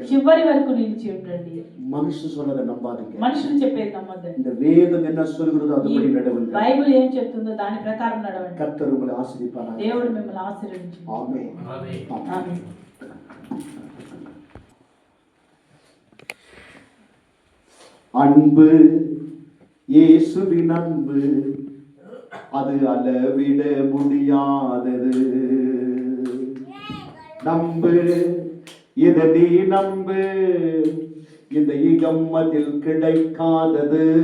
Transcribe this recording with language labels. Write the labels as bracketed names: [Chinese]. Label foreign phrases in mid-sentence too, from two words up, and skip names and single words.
[Telugu] చివరి వరకు నిలిచి ఉండండి. [Tamil] மனுஷன் சொல்றதை நம்பாதீங்க. [Telugu] మనుషులు చెప్పేది నమ్మద్దండి. [Tamil] இந்த வேதம் என்ன சொல்கிறதோ அதுபடி நடவுங்கள். [Telugu] బైబిల్ ఏం చెప్తుందో దాని ప్రకారం నడవండి. [Tamil] கர்த்தர் உங்களை ஆசீர்வதிப்பாராக. [Telugu] దేవుడు మిమ్మల్ని ఆశీర్వదించు. [Tamil] ஆமென். [Telugu] ఆమేన్. [Tamil] அன்பு, இயேசுவின் அன்பு, அது அளவிட முடியாதது. நம்பு, இதை நீ நம்பு, இந்த யுகம் அதில் கிடைக்காதது.